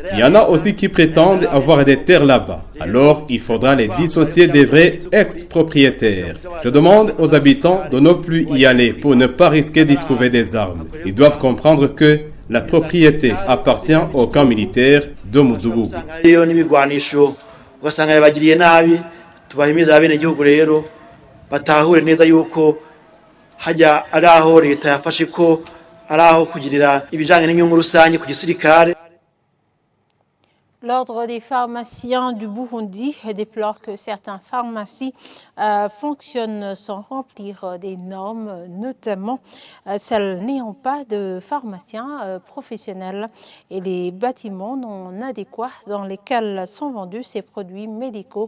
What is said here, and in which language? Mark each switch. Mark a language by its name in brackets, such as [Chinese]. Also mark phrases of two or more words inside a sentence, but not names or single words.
[French] Il y en a aussi qui prétendent avoir des terres là-bas. Alors, il faudra les dissocier des vrais ex-propriétaires. Je demande aux habitants de ne plus y aller pour ne pas risquer d'y trouver des armes. Ils doivent comprendre que la propriété appartient au camp militaire de Moudougou. [Rundi] Hajya ari aho leta yafashe ko ari aho kugirira ibijanye n'inyungu rusange ku gisirikare. [French] L'Ordre des pharmaciens du Burundi déplore que certaines pharmacies fonctionnent sans remplir des normes, notamment celles n'ayant pas de pharmaciens professionnels et les bâtiments non adéquats dans lesquels sont vendus ces produits médicaux.